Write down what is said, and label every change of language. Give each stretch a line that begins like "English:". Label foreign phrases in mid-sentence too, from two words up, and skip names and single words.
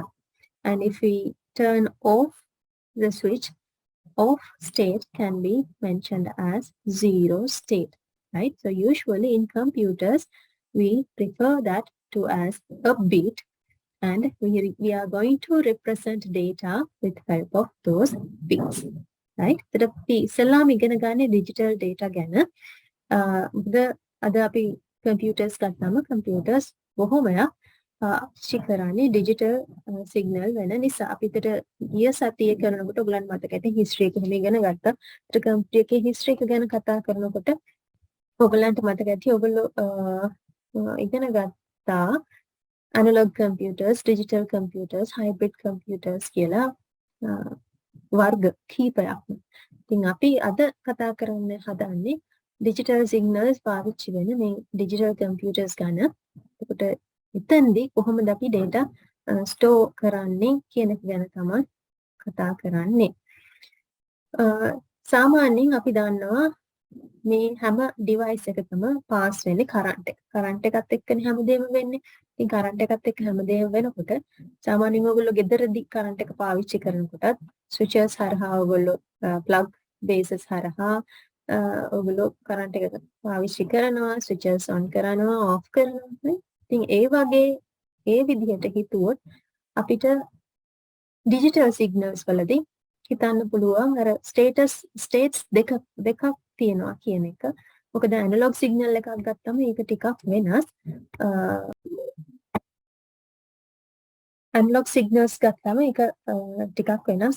English: And if we turn off the switch, off state can be mentioned as 0 state, right? So usually in computers, we refer that to as a bit, and we are going to represent data with help of those bits, right?
Sinhala: So අපි ඉස්සෙල්ලාම ඉගෙන ගන්නේ
English: digital data
Sinhala: ගැන. අද අපි computers ගත්තාම computers බොහොමයක් පාවිච්චි කරන්නේ
English: digital signal
Sinhala: වෙන නිසා. අපිට ගිය සතියේ කරනකොට ඔයගලන්ට මතක ඇති history එක හැම ඉගෙන ගත්තා. ඒත් computer එකේ history එක ගැන කතා කරනකොට ඔයගලන්ට මතක ඇති ඔයගොල්ලෝ ඉගෙන ගත්තා
English: analog computers, digital computers, hybrid computers
Sinhala: කියලා වර්ග කීපයක්. ඉතින් අපි අද කතා කරන්න හදන්නේ
English: digital signals
Sinhala: පාවිච්චි වෙන මේ
English: digital computers
Sinhala: ගැන. එතකොට එතෙන්දී කොහොමද අපි
English: data store
Sinhala: කරන්නේ කියන එක ගැන තමයි කතා කරන්නේ. සාමාන්‍යයෙන් අපි දන්නවා මේ හැම device එකකම pass වෙන්නේ current එක. current එකත් එක්කනේ හැමදේම වෙන්නේ. ඉතින් current එකත් එක්ක හැමදේම වෙනකොට සාමාන්‍යයෙන් ඔයගොල්ලෝ ගෙදරදී current එක පාවිච්චි කරනකොටත් switches හරහා ඔයගොල්ලෝ
English: plug bases
Sinhala: හරහා ඔයගොල්ලෝ current එක පාවිච්චි කරනවා,
English: switches on
Sinhala: කරනවා, off කරනවා නේ. ඉතින් ඒ වගේ ඒ විදිහට හිතුවොත් අපිට
English: digital signals
Sinhala: වලදී හිතන්න පුළුවන් අර states දෙකක් තියෙනවා කියන එක. මොකද
English: analog signal
Sinhala: එකක් ගත්තම ඒක ටිකක් වෙනස්.
English: analog signals
Sinhala: ගත්තම ඒක ටිකක් වෙනස්.